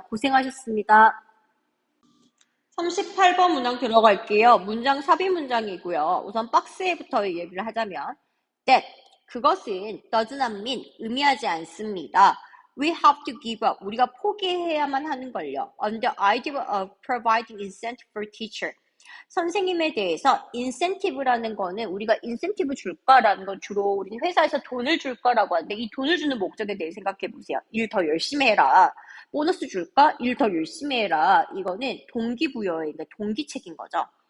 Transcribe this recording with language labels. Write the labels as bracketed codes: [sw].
[ko] 고생하셨습니다. 38번 문항 들어갈게요. 문장 삽입 문장이고요. 우선 박스에부터 얘기를 하자면 that 그것은 [en] does not mean [ko] 의미하지 않습니다. [en] We have to give up. [ko] 우리가 포기해야만 하는 걸요. [en] On the idea of providing incentive for teacher. [ko] 선생님에 대해서 인센티브라는 거는 우리가 인센티브 줄까라는 건 주로 우리는 회사에서 돈을 줄까라고 하는데 이 돈을 주는 목적에 대해 생각해 보세요. 일 더 열심히 해라. 보너스 줄까? 일 더 열심히 해라. 이거는 동기부여의 동기책인 거죠.